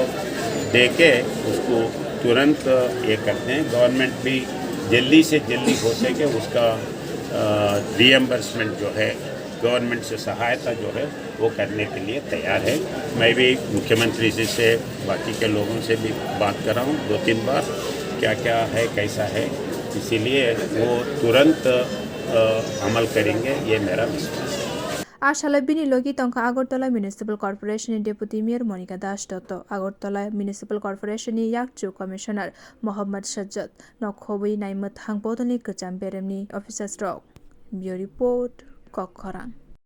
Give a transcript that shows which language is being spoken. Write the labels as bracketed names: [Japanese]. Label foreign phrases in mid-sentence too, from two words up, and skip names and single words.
[Hindi] देके उसको तुरंत ये करते हैं गवर्नमेंट भी जल्दी से जल्दी हो सके उसका रिएम्बर्समेंट जो है गवर्नमेंट से सहायता जो है वो करने के लिए तैयार है मैं भी मुख्यमंत्री जी से बाकी के लोगों से भी बात कर रहा हूँ 2-3 बार क्या है कैसा है इसीलिए वो तुरंत अमल करेंगे ये मेरा विश्वास है [Kok Borok] Ashala bini logi tongka Agartala Municipal Corporation ni [English] Deputy Mayor [Kok Borok] Monica Das Dotto Agartala Municipal Corporation ni Yakchu Commissioner Mohammad Sajjad Nokhobi Naimat Hang Bodoni Kacham Beremni Officers Rock [English] Bureau Report [Kok Borok] Kokkorang